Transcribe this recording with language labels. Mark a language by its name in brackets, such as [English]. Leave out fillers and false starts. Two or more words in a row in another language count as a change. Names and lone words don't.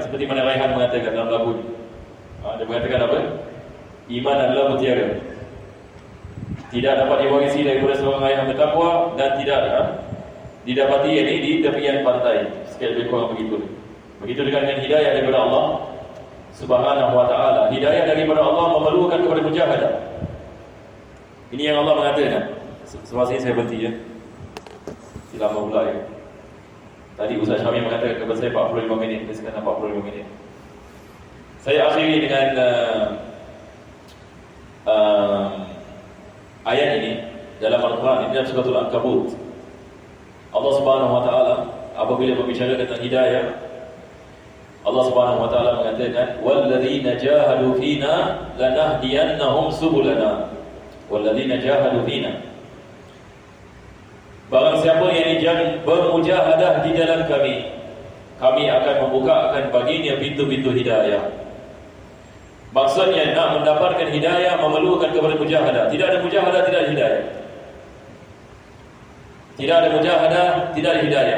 [Malay] Seperti mana Raihan mengatakan dalam lagu. Dia mengatakan apa? Iman adalah mutiara. tidak dapat diwarisi daripada seorang ayah yang bertakwa, dan tidak didapati ini di tepian pantai. Sekali lebih kurang begitu. Begitu dengan hidayah daripada [Arabic] الله سبحانه وتعالى. [Malay] Hidayah daripada Allah memerlukan kepada mujahadah. Ini yang Allah mengatakan. Semasa ini saya berhenti ya. Lama pula ya. Tadi Ustaz Syamil mengatakan kepada saya 45 minit. Sekarang 45 minit. Saya akhiri dengan ayat ini dalam Al-Quran. Ini dalam surah Al-Ankabut. [Arabic] الله سبحانه وتعالى [Malay] apabila berbicara tentang hidayah, [Arabic] الله سبحانه وتعالى [Malay] mengatakan, [Arabic] "والذين جاهدوا فينا لنهدينهم سبلنا." والذين جاهدوا فينا. [Malay] Barang siapa yang bermujahadah di dalam kami, kami akan membukakan baginya pintu-pintu hidayah. Maksudnya nak mendapatkan hidayah memerlukan kepada mujahadah. Tidak ada mujahadah, tidak ada hidayah. Tidak ada mujahadah, tidak ada hidayah.